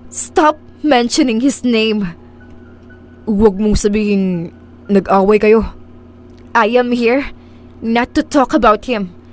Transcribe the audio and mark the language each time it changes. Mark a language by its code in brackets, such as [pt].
[en] Stop mentioning his name. [tl] Huwag mong sabihin nag-away kayo. [en] I am here not to talk about him.